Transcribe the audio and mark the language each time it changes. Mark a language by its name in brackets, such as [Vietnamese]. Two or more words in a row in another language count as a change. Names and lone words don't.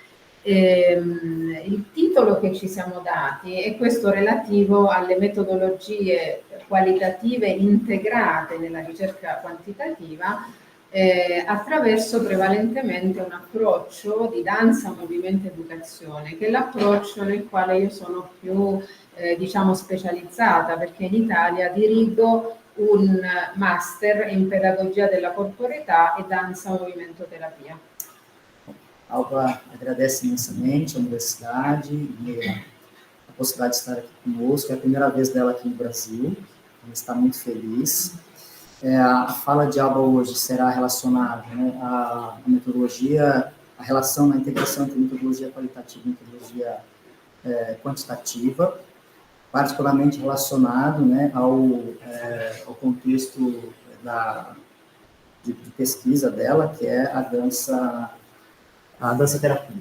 [Italian] Il titolo che ci siamo dati è questo relativo alle metodologie qualitative integrate nella ricerca quantitativa attraverso prevalentemente un approccio di danza, movimento, educazione, che è l'approccio nel quale io sono più diciamo specializzata, perché in Italia dirigo un master in pedagogia della corporeità e danza, movimento, terapia. [Portuguese] Alba agradece imensamente a universidade e a possibilidade de estar aqui conosco. É a primeira vez dela aqui no Brasil, ela está muito feliz. A fala de Alba hoje será relacionada, né, à metodologia, a relação, a integração entre metodologia qualitativa e metodologia quantitativa, particularmente relacionado, né, ao contexto de pesquisa dela, que é a dança-terapia.